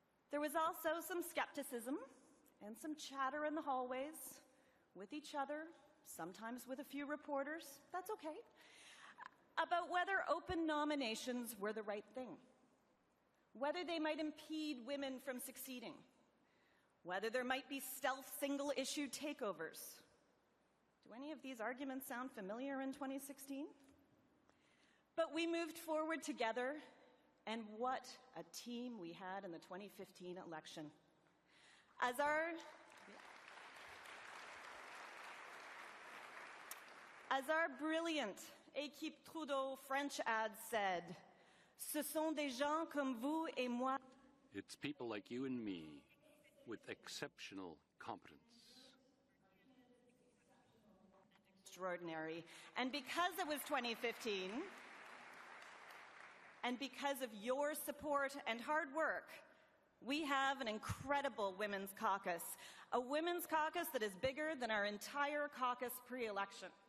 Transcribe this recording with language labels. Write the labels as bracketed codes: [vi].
[en] There was also some skepticism and some chatter in the hallways with each other, sometimes with a few reporters, that's okay, about whether open nominations were the right thing, whether they might impede women from succeeding, whether there might be stealth single-issue takeovers. Do any of these arguments sound familiar in 2016? But we moved forward together, and what a team we had in the 2015 election. As our brilliant Équipe Trudeau French ad said, [fr] "Ce sont des gens comme vous et moi." [en] It's people like you and me with exceptional competence. Extraordinary. And because it was 2015, and because of your support and hard work, we have an incredible women's caucus, a women's caucus that is bigger than our entire caucus pre-election.